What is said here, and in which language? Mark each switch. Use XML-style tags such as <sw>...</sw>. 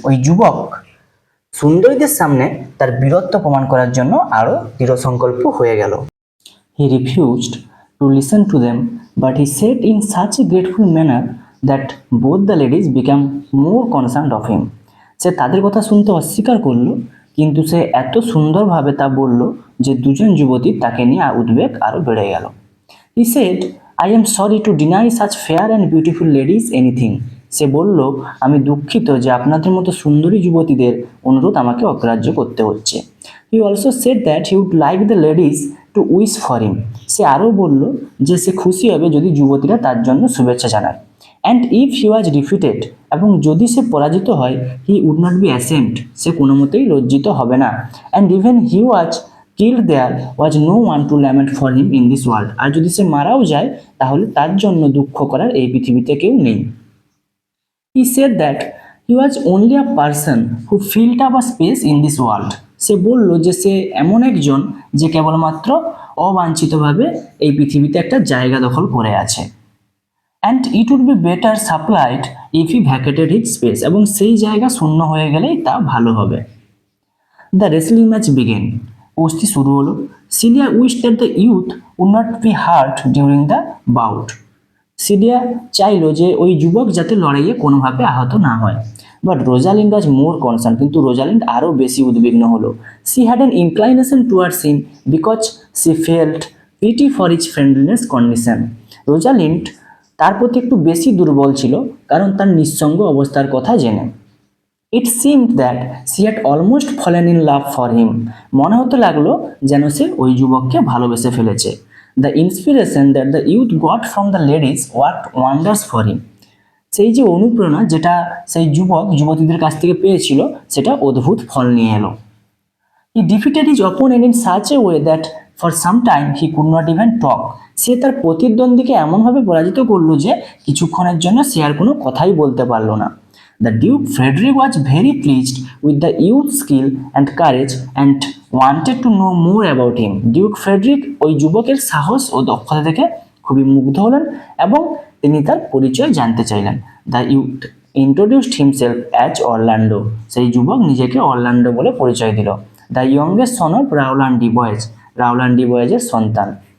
<bn>ওই যুবক সুন্দরীদের সামনে তার বীরত্ব প্রমাণ করার জন্য আরও দৃঢ় সংকল্প হয়ে গেল।</bn> <en>He refused to listen to them, but he said in such a grateful manner that both the ladies became more concerned of him.</en> <bn>সে তাদের কথা শুনতে অস্বীকার করলো, কিন্তু সে এত সুন্দরভাবে তা বলল যে দুজন যুবতী তাকে নিয়ে উদ্বেগ আরও বেড়ে গেল।</bn> <en>He said, I am sorry to deny such fair and beautiful ladies anything.</en> <bn>সে বলল, আমি দুঃখিত যে আপনাদের মতো সুন্দরী যুবতীদের অনুরোধ আমাকে অগ্রাহ্য করতে হচ্ছে।</bn> <en>He also said that he would like the ladies to wish for him.</en> <bn>সে আরও বলল যে সে খুশি হবে যদি যুবতীরা তার জন্য শুভেচ্ছা জানায়।</bn> <en>And if he was defeated,</en> <bn>এবং যদি সে পরাজিত হয়,</bn> <en>he would not be ashamed.</en> <bn>সে কোনো মতেই লজ্জিত হবে না।</bn> <en>And even he was killed, there was no one to lament for him in this world.</en> <bn>আর যদি সে মারাও যায় তাহলে তার জন্য দুঃখ করার এই পৃথিবীতে কেউ নেই।</bn> <en>He said that he was only a person who filled up a space in this world.</en> <bn>সে বলল যে সে এমন একজন যে কেবলমাত্র অবাঞ্ছিতভাবে এই পৃথিবীতে একটা জায়গা দখল করে আছে।</bn> <en>And it would be better supplied if he vacated his space.</en> <bn>এবং সেই জায়গা শূন্য হয়ে গেলেই তা ভালো হবে।</bn> <en>The wrestling match began.</en> <bn>কুস্তি শুরু হলো।</bn> <en>Celia wished that the youth would not be hurt during the bout.</en> <bn>Cilia চাইল যে ওই যুবক যাতে লড়াইয়ে কোনোভাবে আহত না হয়।</bn> <en>but Rosalind was more concern,</en> <bn>কিন্তু রোজালিন্ড আরও বেশি উদ্বিগ্ন হলো।</bn> <en>She had an inclination towards him because she felt pity for his friendliness condition.</en> <bn>Rosalind তার প্রতি একটু বেশি দুর্বল ছিল কারণ তার নিঃসঙ্গ অবস্থার কথা জেনে।</bn> <en>It seemed that she had almost fallen in love for him.</en> <bn>মনে হতে লাগলো যেন সে ওই যুবককে ভালোবেসে ফেলেছে।</bn> <en>The inspiration that the youth got from the ladies worked wonders for him.</en> <bn>সেই যে অনুপ্রেরণা যেটা সেই যুবতীদের কাছ থেকে পেয়েছিল সেটা অদ্ভুত ফল নিয়ে এলো।</bn> <en>He defeated his opponent in such a way that for some time he could not even talk.</en> <bn>সে তার প্রতিদ্বন্দ্বীকে এমনভাবে পরাজিত করলো যে কিছুক্ষণের জন্য সে আর কোনো কথাই বলতে পারলো না।</bn> <en>The Duke Frederick was very pleased with the youth's skill and courage and wanted to know more about him.</en> <bn>Duke Frederick ওই যুবকের সাহস ও দক্ষতা দেখে খুবই মুগ্ধ হলেন এবং তিনি তার পরিচয় জানতে চাইলেন।</bn> <en>The youth introduced himself as Orlando.</en> <bn>সেই যুবক নিজেকে অরল্যান্ডো বলে পরিচয় দিল।</bn> <en>the youngest son of Rowland de Boys,</en> <bn>রাউলান্ড ডিবয়েজের সন্তান।</bn>